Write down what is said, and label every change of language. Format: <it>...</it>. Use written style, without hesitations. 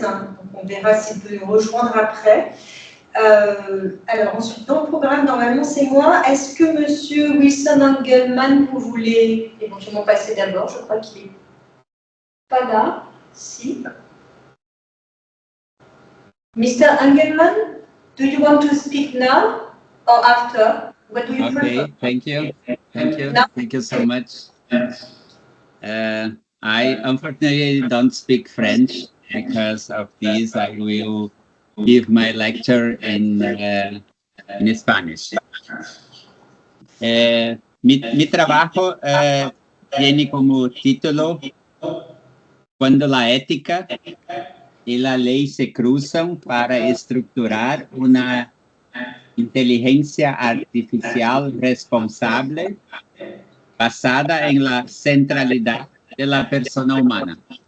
<fr>Donc on verra s'il peut nous rejoindre après. Alors, ensuite, dans le programme, normalement, c'est moi. Est-ce que M. Wilson Engelmann, vous voulez éventuellement passer d'abord? Je crois qu'il n'est pas là. Si.</fr> <en>Mr. Engelmann, do you want to speak now or after? What do you prefer? Okay, thank you. Thank you. No. Thank you so much. I unfortunately don't speak French. Because of this, I will give my lecture in Spanish.</en> <es>Mi trabajo tiene como título Cuando la ética y la ley se cruzan para estructurar una inteligencia artificial responsable basada en la centralidad de la persona humana.</es>